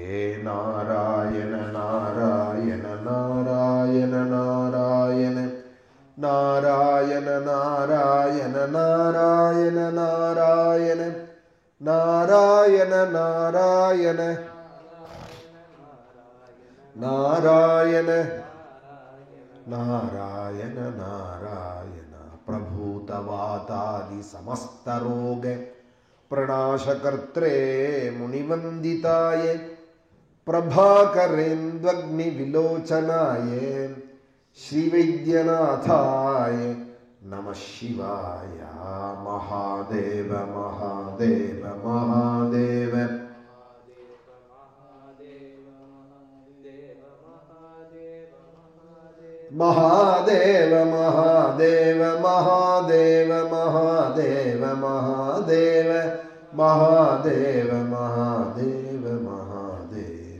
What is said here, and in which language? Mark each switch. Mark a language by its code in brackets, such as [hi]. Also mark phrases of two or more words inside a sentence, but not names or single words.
[sa] नारायण नारायण नारायण नारायण नारायण नारायण नारायण नारायण नारायण नारायण नारायण नारायण नारायण प्रभूतवातादि समस्तरोग प्रणाशकर्त्रे मुनिवंदिताय प्रभाकरेन्द्वग्निविलोचनाय श्रीवैद्यनाथाय नमः शिवाय. महादेव महादेव महादेव महादेव महादेव महादेव महादेव महादेव महादेव महादेव महादेव.